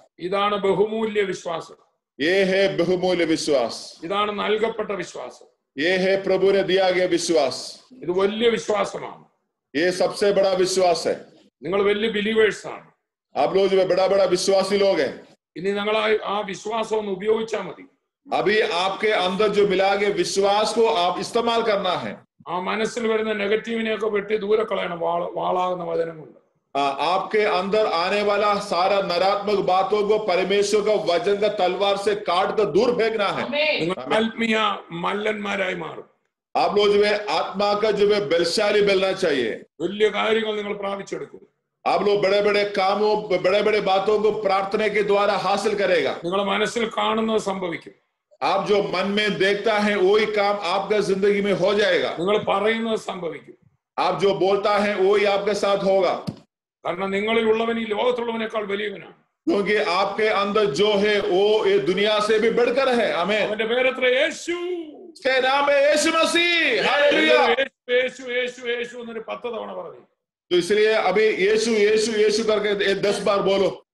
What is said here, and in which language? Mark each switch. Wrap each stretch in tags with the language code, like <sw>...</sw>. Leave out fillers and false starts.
<ml>ഇതാണ് ബഹുമൂല്യ വിശ്വാസം.</ml> <hi>ये है बहुमूल्य विश्वास.</hi> <ml>ഇതാണ് നൽകപ്പെട്ട വിശ്വാസം.</ml> <hi>ये है प्रभु ने दिया गया विश्वास.</hi> <ml>ഇത് വലിയ വിശ്വാസമാണ്.</ml> <hi>ये सबसे बड़ा विश्वास है.</hi> <ml>നിങ്ങൾ വലിയ ബിലീവേഴ്സ് ആണ്.</ml> <hi>आप लोग जो बड़ा बड़ा विश्वासी लोग हैं.</hi> <ml>ഇനി നിങ്ങൾ ആ വിശ്വാസം ഒന്ന് ഉപയോഗിച്ചാൽ മതി.</ml> <hi>अभी आपके अंदर जो मिला गया विश्वास को आप इस्तेमाल करना है.</hi> <ml>ആ മനസ്സിൽ വരുന്ന നെഗറ്റീവിനെയൊക്കെ വെട്ടി ദൂരെ കളയണം. വാളാകുന്ന വചനം കൊണ്ട്</ml> <hi>आपके अंदर आने वाला सारा नकारात्मक बातों को परमेश्वर का वचन का तलवार से काट कर दूर फेंकना है.</hi> <ml>ആത്മീയ മല്ലന്മാരായി മാറും.</ml> <hi>आप लोग जो है आत्मा का जो है बलशाली बनना चाहिए.</hi> <ml>വലിയ കാര്യങ്ങൾ നിങ്ങൾ പ്രാപിച്ചെടുക്കും.</ml> <hi>आप लोग बड़े बड़े कामों बड़े बड़े बातों को प्रार्थना के द्वारा हासिल करेगा.</hi> <ml>നിങ്ങൾ മനസ്സിൽ കാണുന്നത് സംഭവിക്കും.</ml> <hi>आप जो मन में देखता है वही काम आपका जिंदगी में हो जाएगा.</hi> <ml>നിങ്ങൾ പറയുന്നത് സംഭവിക്കും.</ml> <hi>आप जो बोलता है वही आपके साथ होगा.</hi> <ml>കാരണം നിങ്ങളിൽ ഉള്ളവൻ ഈ ലോകത്തുള്ളവനേക്കാൾ വലിയവനാണ്.</ml> <hi>क्योंकि आपके अंदर जो है वो ये दुनिया से भी बढ़कर है. आमीन.</hi> <ml>അവന്റെ പേരെത്ര? യേശു.</ml> <hi>उसके नाम है यीशु मसीह. हालेलुया.</hi> <ml>യേശു യേശു യേശു എന്നൊരു 10 തവണ പറഞ്ഞു.</ml> <hi>तो इसलिए अभी यीशु यीशु यीशु करके 10 बार बोलो.</hi>